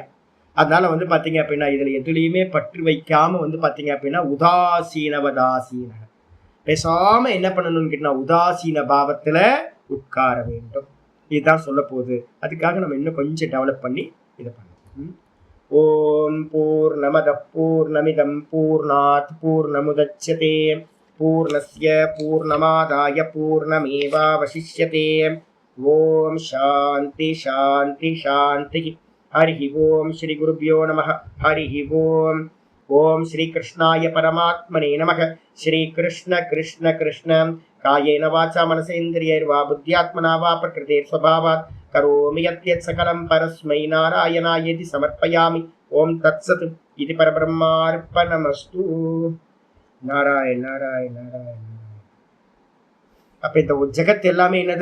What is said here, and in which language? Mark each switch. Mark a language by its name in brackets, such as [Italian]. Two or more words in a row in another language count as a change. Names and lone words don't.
[Tamil] அதனால வந்து பாத்தீங்க அப்படின்னா இதுல எதுலையுமே பற்று வைக்காம வந்து பாத்தீங்க அப்படின்னா உதாசீனவதாசீன, பேசாம என்ன பண்ணணும்னு கேட்டா உதாசீன பாவத்துல உட்கார வேண்டும். இதுதான் சொல்ல போகுது. அதுக்காக நம்ம இன்னும் கொஞ்சம் டெவலப் பண்ணி இதை பண்ணணும். [Sanskrit] ॐ पूर्णमदः पूर्णमिदं पूर्णात् पूर्णमुदच्यते पूर्णस्य पूर्णमादाय पूर्णमेवावशिष्यते. ॐ शान्ति शान्ति शान्ति. हरि ॐ श्री गुरुभ्यो नमः। हरि ॐ. ॐ श्री कृष्णाय परमात्मने नमः. श्री कृष्ण कृष्ण कृष्ण कायेन वाचा मनसेन्द्रियैर्वा बुद्ध्यात्मना वा प्रकृतेः स्वभावात् करोमि यद्यत् सकलं परस्मै नारायणायेति समर्पयामि. ॐ तत्सत्। இது परब्रह्मार्पणमस्तु. नारायण नारायण नारायण. [Tamil] அப்ப இந்த ஜெகத் எல்லாமே என்னது?